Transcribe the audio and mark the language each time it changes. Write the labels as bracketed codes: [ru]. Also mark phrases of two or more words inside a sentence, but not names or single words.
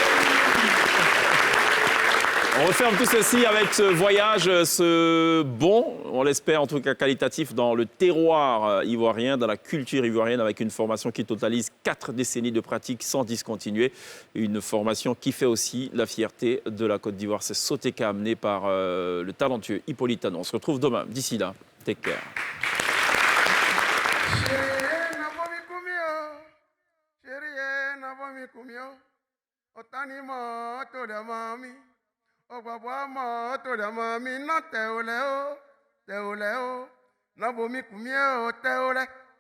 [fr] On referme tout ceci avec ce voyage, ce bon, on l'espère en tout cas qualitatif, dans le terroir ivoirien, dans la culture ivoirienne, avec une formation qui totalise 4 décennies de pratique sans discontinuer. Une formation qui fait aussi la fierté de la Côte d'Ivoire. C'est Soteka, amené par le talentueux Hippolyte Anon. On se retrouve demain. D'ici là, [en] take care. [yo] Ọgbàgbọ́ mọ́ tó dẹ̀ mọ́ mi ná tẹ̀ ó lẹ́ ó ná bomi kù mí ó tẹ̀ ó lẹ́.